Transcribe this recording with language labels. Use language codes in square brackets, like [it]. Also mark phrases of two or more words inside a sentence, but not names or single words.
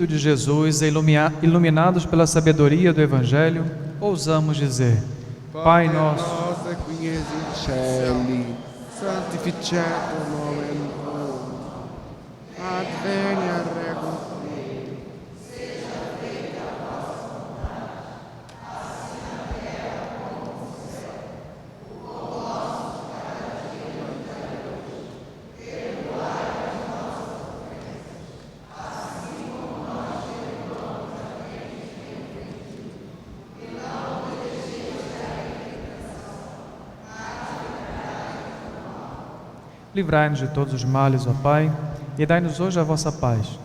[pt] de Jesus e iluminados pela sabedoria do Evangelho, ousamos dizer: Pai nosso, [la] qui es in cieli, sanctificetur nomen tuum, adveniat regnum tuum. [pt] livrai-nos de todos os males, ó Pai, e dai-nos hoje a vossa paz.